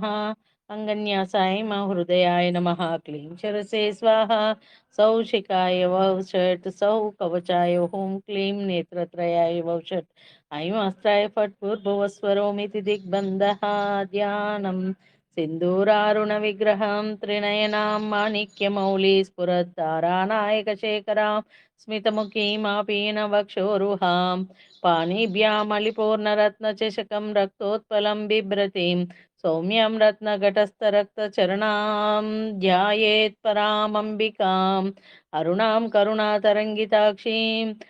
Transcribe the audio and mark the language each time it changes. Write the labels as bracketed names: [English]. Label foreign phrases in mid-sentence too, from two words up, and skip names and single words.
[Sanskrit] అంగన్యాసాయ హృదయాయ నమః క్లీం శిరసే స్వాహ సౌ శిఖాయ వౌషట్ సౌ కవచాయ హూం క్లీం నేత్రత్రయాయ వౌషట్ ఐం అస్త్రాయ ఫట్ పూర్భువస్వరోమితి దిగ్బంధః ధ్యానం సింధూరారుణ విగ్రహం త్రినయనాం మాణిక్యమౌళి స్ఫురద్ధారానాయకశేఖరాం स्मितमुखीमापीनवक्षोरुहां पाणिभ्यामलिपूर्णरत्नचषकं रक्तोत्पलं बिभ्रतीं सौम्यं रत्नघटस्थरक्तचरणां ध्यायेत् परामम्बिकाम् अरुणां करुणातरङ्गिताक्षीं